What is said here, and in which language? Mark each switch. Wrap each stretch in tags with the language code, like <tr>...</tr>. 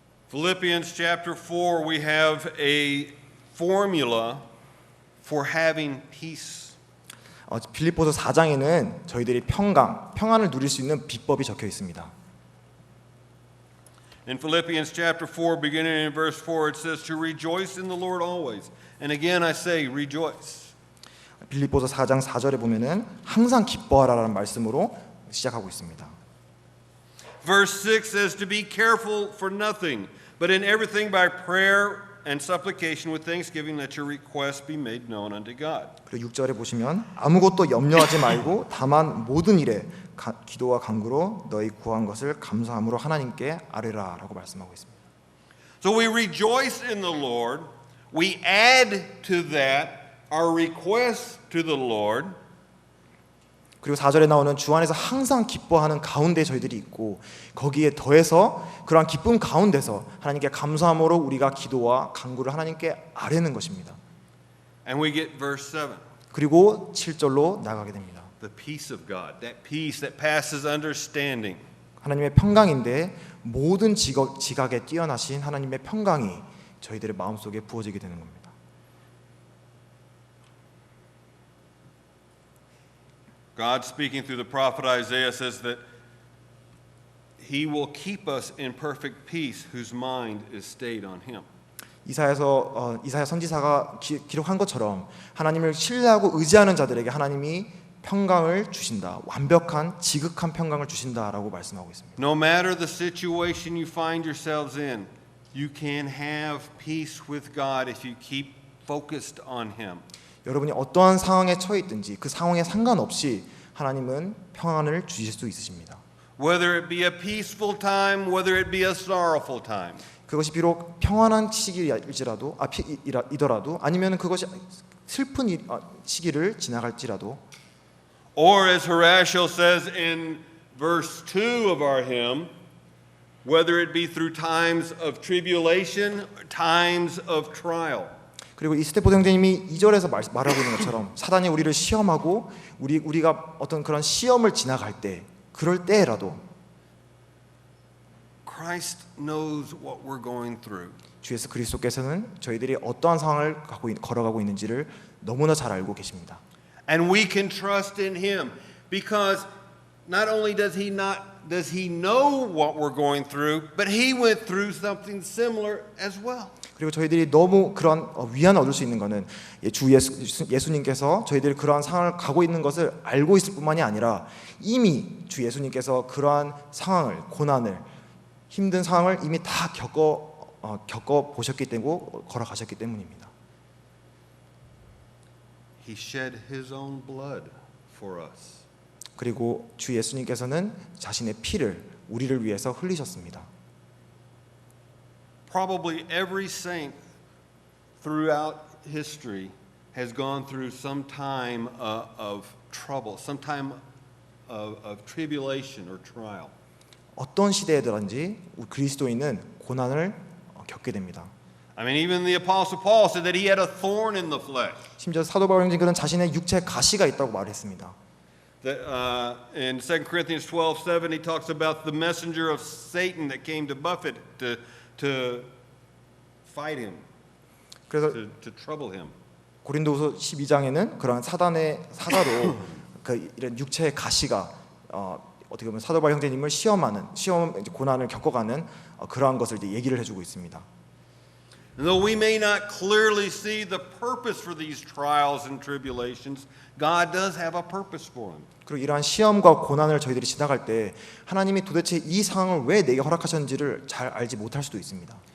<en>Philippians chapter 4, we have a formula for having peace.</en> <ko>빌립보서 4장에는 저희들이 평안을 누릴 수 있는 비법이 적혀 있습니다.</ko> <en>In Philippians chapter 4, beginning in verse 4, it says to rejoice in the Lord always. And again I say rejoice.</en> <ko>빌립보서 4장 4절에 보면은 항상 기뻐하라라는 말씀으로 시작하고 있습니다.</ko> <en>Verse 6 says to be careful for nothing, but in everything by prayer and supplication with thanksgiving let your requests be made known unto God.</en> <ko>그리고 6절에 보시면 아무것도 염려하지 말고 다만 모든 일에 기도와 간구로 너희 구한 것을 감사함으로 하나님께 아뢰라라고 말씀하고 있습니다.</ko> <en>So we rejoice in the Lord. We add to that our requests to the Lord.</en> <ko>그리고 4절에 나오는 주 안에서 항상 기뻐하는 가운데 저희들이 있고 거기에 더해서 그러한 기쁨 가운데서 하나님께 감사함으로 우리가 기도와 간구를 하나님께 아뢰는 것입니다.</ko> <en>And we get verse 7.</en> <ko>그리고 7절로 나가게 됩니다.</ko> <en>The peace of God, that peace that passes understanding.</en> <ko>하나님의 평강인데 모든 지각에 뛰어나신 하나님의 평강이 저희들의 마음속에 부어지게 되는 겁니다.</ko> <en>God speaking through the prophet Isaiah says that He will keep us in perfect peace whose mind is stayed on Him.</en> <ko>이사야 선지사가 기록한 것처럼 하나님을 신뢰하고 의지하는 자들에게 하나님이 평강을 주신다. 완벽한 지극한 평강을 주신다라고 말씀하고 있습니다.</ko> <en>No matter the situation you find yourselves in, you can have peace with God if you keep focused on Him.</en> <ko>여러분이 어떠한 상황에 처해 있든지 그 상황에 상관없이 하나님은 평안을 주실 수 있으십니다.</ko> <en>Whether it be a peaceful time, whether it be a sorrowful time.</en> <ko>그것이 비록 평안한 시기일지라도 이더라도 아니면 그것이 슬픈 시기를 지나갈지라도</ko> <en>Or as Horatio says in verse 2 of our hymn, whether it be through times of tribulation, times of trial.</en> <ko>그리고 이 스테포드 형제님이 2절에서 말하고 있는 것처럼 사단이 우리를 시험하고 우리가 어떤 그런 시험을 지나갈 때 그럴 때라도</ko> <en>Christ knows what we're going through.</en> <ko>주 예수 그리스도께서는 저희들이 어떠한 상황을 걸어가고 있는지를 너무나 잘 알고 계십니다.</ko> <en>And we can trust in him because not only does he know what we're going through, but he went through something similar as well.</en> <ko>그리고 저희들이 너무 그런 위안을 얻을 수 있는 것은 주 예수님께서 저희들이 그러한 상황을 가고 있는 것을 알고 있을 뿐만이 아니라 이미 주 예수님께서 그러한 상황을, 고난을, 힘든 상황을 이미 다 겪어 보셨기 때문에 걸어가셨기 때문입니다.</ko> <en>He shed his own blood for us.</en> <ko>그리고 주 예수님께서는 자신의 피를 우리를 위해서 흘리셨습니다.</ko> <en>Probably every saint throughout history has gone through some time of trouble, some time of tribulation or trial.</en> <ko>어떤 시대에든지 그리스도인은 고난을 겪게 됩니다.</ko> <en>I mean, even the Apostle Paul said that he had a thorn in the flesh.</en> <ko>심지어 사도 바울은 자신의 육체에 가시가 있다고 말했습니다.</ko> <en>That, in 2 Corinthians 12:7, he talks about the messenger of Satan that came to buffet, to fight him,</en> <ko>그래서</ko> <en>to trouble him.</en> <ko>고린도후서 12장에는 그런 사단의 사자로 이런 육체의 가시가 어떻게 보면 사도 바울 형제님을 시험 고난을 겪어가는 그러한 것을 이제 얘기를 해주고 있습니다.</ko> <en>And though we may not clearly see the purpose for these trials and tribulations, God does have a purpose for them.</en> <ko>그리고 이러한 시험과 고난을 저희들이 지나갈 때 하나님이 도대체 이 상황을 왜 내게 허락하셨는지를 잘 알지 못할 수도 있습니다.</ko>